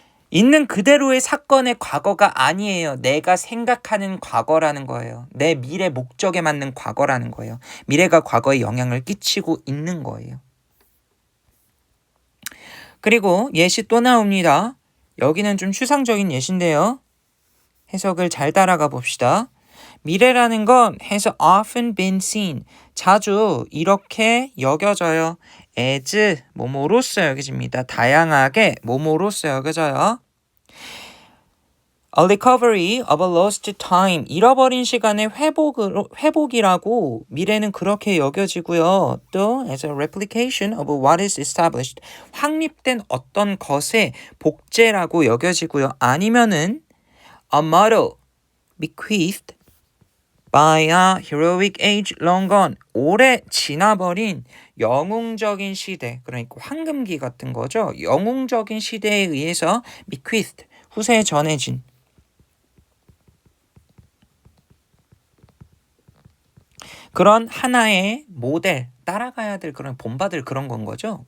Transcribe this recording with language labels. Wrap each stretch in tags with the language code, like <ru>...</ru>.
<ko>있는 그대로의 사건의 과거가 아니에요. 내가 생각하는 과거라는 거예요. 내 미래 목적에 맞는 과거라는 거예요. 미래가 과거에 영향을 끼치고 있는 거예요. 그리고 예시 또 나옵니다. 여기는 좀 추상적인 예시인데요. 해석을 잘 따라가 봅시다. 미래라는 건</ko> <en>has often been seen.</en> <ko>자주 이렇게 여겨져요. as 뭐뭐로써 여겨집니다. 다양하게 뭐뭐로써 여겨져요.</ko> <en>A recovery of a lost time.</en> <ko>잃어버린 시간의 회복이라고 미래는 그렇게 여겨지고요.</ko> <en>또 as a replication of what is established.</en> <ko>확립된 어떤 것의 복제라고 여겨지고요.</ko> <en>아니면은 a model bequeathed by a heroic age long gone.</en> <ko>오래 지나버린 영웅적인 시대, 그러니까 황금기 같은 거죠. 영웅적인 시대에 의해서 bequeathed, 후세에 전해진 그런 하나의 모델, 따라가야 될 그런 본받을 그런 건 거죠.</ko>